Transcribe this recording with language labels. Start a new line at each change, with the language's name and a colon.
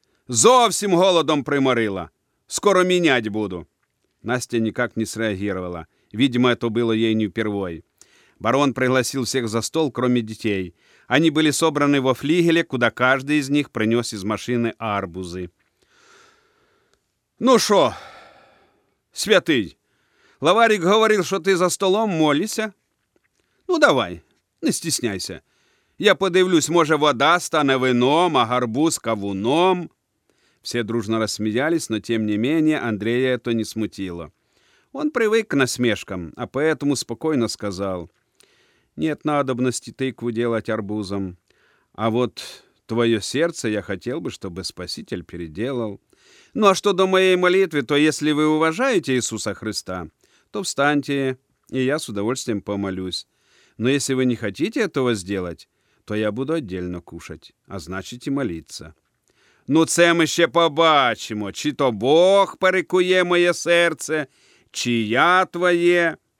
Ukrainian: «Зовсім голодом приморила!
Russian: Скоро менять буду!» Настя никак не среагировала. Видимо, это было ей не впервой. Барон пригласил всех за стол, кроме детей. Они были собраны во флигеле, куда каждый из них принес из машины арбузы. «Ну шо, святый, лаварик говорил, что ты за столом молишься? Ну давай, не стесняйся.
Ukrainian: Я подивлюсь,
Russian: может, вода станет вином, а арбуз кавуном?» Все дружно рассмеялись, но тем не менее Андрея это не смутило. Он привык к насмешкам, а поэтому спокойно сказал: «Нет надобности тыкву делать арбузом. А вот твое сердце я хотел бы, чтобы Спаситель переделал. Ну а что до моей молитвы, то если вы уважаете Иисуса Христа, то встаньте, и я с удовольствием помолюсь. Но если вы не хотите этого сделать, то я буду отдельно кушать, а значит и молиться».
Ukrainian: «Ну це мы ще побачимо, чи то Бог перекує моє серце, чи я твоє.